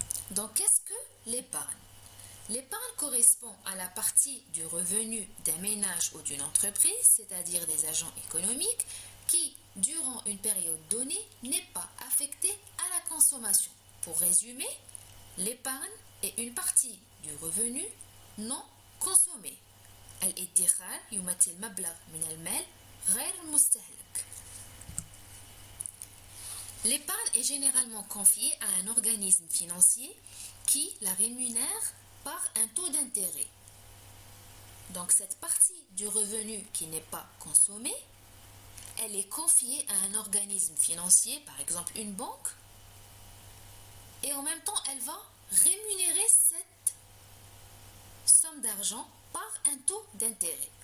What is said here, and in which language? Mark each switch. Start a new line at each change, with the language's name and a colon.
French: Donc qu'est-ce que l'épargne? L'épargne correspond à la partie du revenu d'un ménage ou d'une entreprise, c'est-à-dire des agents économiques, qui, durant une période donnée, n'est pas affectée à la consommation. Pour résumer, l'épargne est une partie du revenu non consommé.
Arabic: الادخار يمثل مبلغ من المال غير مستهلك.
French: L'épargne est généralement confiée à un organisme financier qui la rémunère par un taux d'intérêt. Donc cette partie du revenu qui n'est pas consommée, elle est confiée à un organisme financier, par exemple une banque, et en même temps, elle va rémunérer cette somme d'argent par un taux d'intérêt.